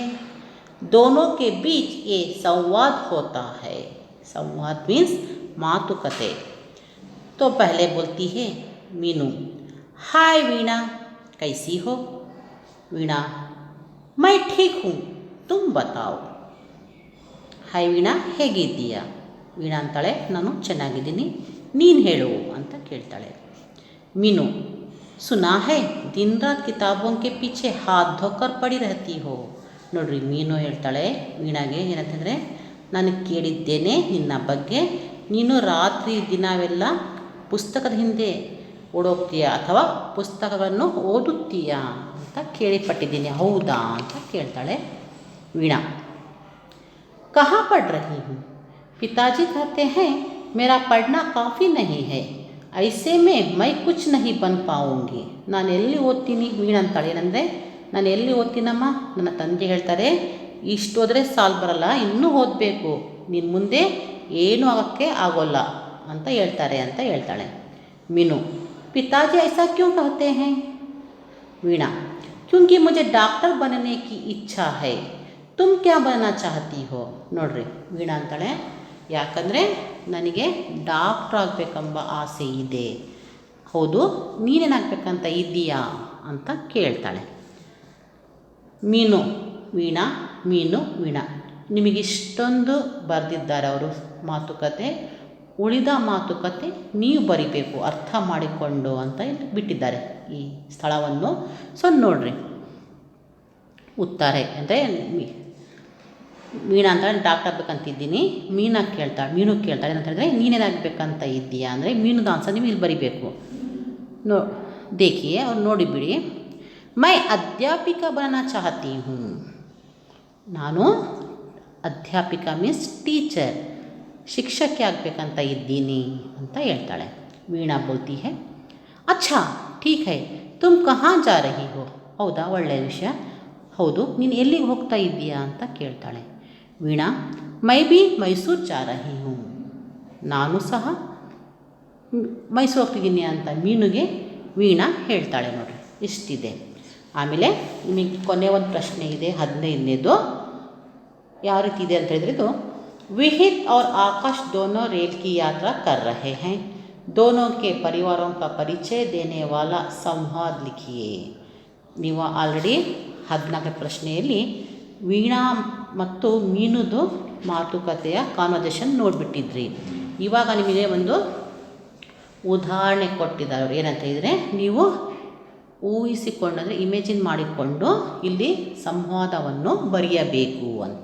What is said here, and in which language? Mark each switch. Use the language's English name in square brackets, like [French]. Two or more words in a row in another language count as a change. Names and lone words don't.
[Hindi] दोनों के बीच ये संवाद होता है. संवाद मीन्स मातुकते. तो पहले बोलती है मीनू, हाय वीणा, कैसी हो? वीणा, मैं ठीक हूँ, तुम बताओ. हाय वीणा, [Kannada] ಹೇಗಿದ್ದೀಯಾ? ವೀಣಾ ಅಂತಾಳೆ, ನಾನು ಚೆನ್ನಾಗಿದ್ದೀನಿ, ನೀನು ಹೇಳು ಅಂತ ಕೇಳ್ತಾಳೆ. [Hindi] मीनू, सुना है दिन रात किताबों के पीछे हाथ धोकर पड़ी रहती हो. [Kannada] ನೋಡ್ರಿ, ಮೀನು ಹೇಳ್ತಾಳೆ ವೀಣಾಗೆ ಏನಂತಂದರೆ, ನಾನು ಕೇಳಿದ್ದೇನೆ ನಿನ್ನ ಬಗ್ಗೆ, ನೀನು ರಾತ್ರಿ ದಿನವೆಲ್ಲ ಪುಸ್ತಕದ ಹಿಂದೆ ಓಡೋಗ್ತೀಯಾ ಅಥವಾ ಪುಸ್ತಕಗಳನ್ನು ಓದುತ್ತೀಯಾ ಅಂತ ಕೇಳಿಪಟ್ಟಿದ್ದೀನಿ, ಹೌದಾ ಅಂತ ಕೇಳ್ತಾಳೆ ವೀಣಾ. [Hindi] कहाँ पढ़ रही हूँ? पिताजी कहते हैं मेरा पढ़ना काफ़ी नहीं है, ऐसे में मैं कुछ नहीं बन पाऊँगी. [Kannada] ನಾನು ಎಲ್ಲಿ ಓದ್ತೀನಿ? ವೀಣಾ ಅಂತಾಳೆ. ಏನಂದರೆ, ನಾನು ಎಲ್ಲಿ ಓದ್ತೀನಮ್ಮ? ನನ್ನ ತಂದೆ ಹೇಳ್ತಾರೆ, ಇಷ್ಟು ಓದರೆ ಸಾಲು ಬರಲ್ಲ, ಇನ್ನೂ ಓದಬೇಕು, ನಿನ್ನ ಮುಂದೆ ಏನೂ ಆಗೋಕ್ಕೆ ಆಗೋಲ್ಲ ಅಂತ ಹೇಳ್ತಾಳೆ. [Hindi] मीनू, पिताजी ऐसा क्यों कहते हैं? वीणा, क्योंकि मुझे डॉक्टर बनने की इच्छा है. तुम क्या बनना चाहती हो? [Kannada] ನೋಡ್ರಿ, ವೀಣಾ ಅಂತಾಳೆ, ಯಾಕಂದರೆ ನನಗೆ ಡಾಕ್ಟ್ರ್ ಆಗಬೇಕೆಂಬ ಆಸೆ ಇದೆ. ಹೌದು, ನೀನೇನಾಗಬೇಕಂತ ಇದ್ದೀಯಾ ಅಂತ ಕೇಳ್ತಾಳೆ. ಮೀನು ವೀಣಾ, ಮೀನು ವೀಣಾ, ನಿಮಗಿಷ್ಟೊಂದು ಬರೆದಿದ್ದಾರೆ ಅವರು ಮಾತುಕತೆ. ಉಳಿದ ಮಾತುಕತೆ ನೀವು ಬರಿಬೇಕು ಅರ್ಥ ಮಾಡಿಕೊಂಡು ಅಂತ ಇಲ್ಲಿ ಬಿಟ್ಟಿದ್ದಾರೆ ಈ ಸ್ಥಳವನ್ನು. ಸೊ ನೋಡ್ರಿ, ಉತ್ತರ ಅಂದರೆ ಮೀನಾ ಅಂತ ಡಾಕ್ಟರ್ ಆಗ್ಬೇಕಂತಿದ್ದೀನಿ. ಮೀನು ಕೇಳ್ತಾಳೆ ಅಂತ ಹೇಳಿದ್ರೆ ನೀನೇನಾಗಬೇಕಂತ ಇದ್ದೀಯಾ ಅಂದರೆ ಮೀನುದ ಆನ್ಸರ್ ನೀವು ಇಲ್ಲಿ ಬರಿಬೇಕು. [Hindi] देखिए और [Kannada] ನೋಡಿ ಬಿಡಿ. [Hindi] मैं अध्यापिका बनना चाहती हूँ. [Kannada] ನಾನು ಅಧ್ಯಾಪಿಕ [English] means teacher, [Kannada] ಶಿಕ್ಷಕಿ ಆಗಬೇಕಂತ ಇದ್ದೀನಿ ಅಂತ ಹೇಳ್ತಾಳೆ. [Hindi] वीणा बोलती है, अच्छा ठीक है तुम कहाँ जा रही हो. [Kannada] ಹೌದಾ, ಒಳ್ಳೆಯ ವಿಷಯ. ಹೌದು, ನೀನು ಎಲ್ಲಿಗೆ ಹೋಗ್ತಾ ಇದ್ದೀಯಾ ಅಂತ ಕೇಳ್ತಾಳೆ. [Hindi] वीणा मैं भी मैसूर जा रही हूँ. [Kannada] ನಾನು ಸಹ ಮೈಸೂರು ಹೋಗ್ತಿದ್ದೀನಿ ಅಂತ ಮೀನುಗೆ ವೀಣಾ ಹೇಳ್ತಾಳೆ. ನೋಡಿರಿ, ಇಷ್ಟಿದೆ. ಆಮೇಲೆ ನಿಮಗೆ ಕೊನೆ ಒಂದು ಪ್ರಶ್ನೆ ಇದೆ, 15ನೇದು. ಯಾವ ರೀತಿ ಇದೆ ಅಂತ ಹೇಳಿದ್ರೆ, ಇದು ವಿಹಿತ್ [Hindi] और आकाश दोनों रेल की यात्रा कर रहे हैं. दोनों के परिवारों का परिचय देने वाला संवाद लिखिए. [Kannada] ನೀವು ಆಲ್ರೆಡಿ 14ನೇ ಪ್ರಶ್ನೆಯಲ್ಲಿ ವೀಣಾ ಮತ್ತು ಮೀನುದು ಮಾತುಕತೆಯ ಕಾನ್ವರ್ಸೇಷನ್ ನೋಡಿಬಿಟ್ಟಿದ್ರಿ. ಇವಾಗ ನಿಮಗೆ ಒಂದು ಉದಾಹರಣೆ ಕೊಟ್ಟಿದ್ದಾರೆ. ಏನಂತ ಹೇಳಿದರೆ, ನೀವು ಊಹಿಸಿಕೊಂಡು ಅಂದರೆ ಇಮೇಜಿನ್ ಮಾಡಿಕೊಂಡು ಇಲ್ಲಿ ಸಂವಾದವನ್ನು ಬರೆಯಬೇಕು ಅಂತ.